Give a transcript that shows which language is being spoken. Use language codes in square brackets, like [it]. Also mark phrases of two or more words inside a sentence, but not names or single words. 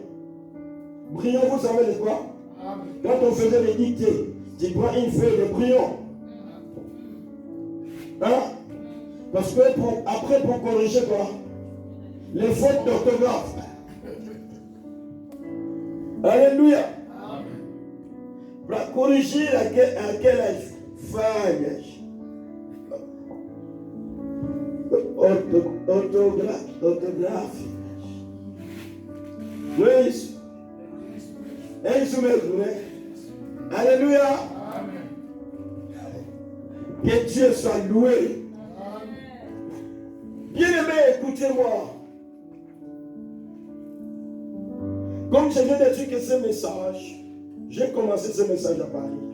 [fr] Brillant, vous savez de quoi? Quand on faisait les dictées, tu prends une feuille de brillant. Hein? Parce que après, pour corriger quoi? Les fautes d'orthographe. Alléluia. [pt] Para corrigir aquelas falhas ortográficas. Não é isso? É isso mesmo, né? [fr] Alléluia. Que Dieu soit loué. Bien-aimé, écoutez-moi. Comme je viens de dire que ce message, j'ai commencé ce message à Paris.